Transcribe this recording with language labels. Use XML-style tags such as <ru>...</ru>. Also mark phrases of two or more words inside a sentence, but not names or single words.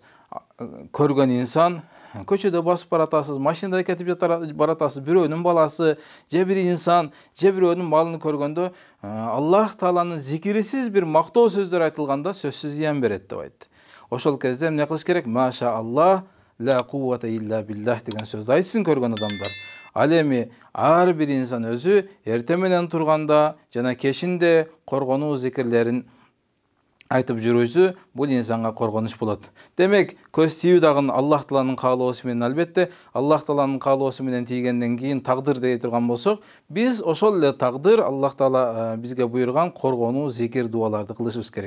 <ky>Көргөн инсан, көчөдө басып баратасыз, машинада кетип баратасыз, бирөөнүн баласы, же бир инсан, же бирөөнүн малын көргөндө Аллах Тааланын зикирисиз бир мактоо сөздөр айтылганда сөзсүз зыян берет деп айтты. Ошол кезде эмне кылыш керек?</ky> <ar>ما شاء الله لا قوة إلا بالله</ar> <ky>деген сөз айтсын көргөн адамдар. Ал эми ар бир инсан өзү эртең менен турганда жана кечинде коргонуу зикирлерин айтып жүрүүсү бул инсанга коргонуч болот. Демек, көз тийүү дагы Аллах Тааланын каалоосу менен, албетте, Аллах Тааланын каалоосу менен тийгенден кийин тагдыр дей турган болсок, биз ошол эле тагдыр Аллах Таала бизге буйруган коргонуу зикир дуаларды кылышыбыз керек.</ky>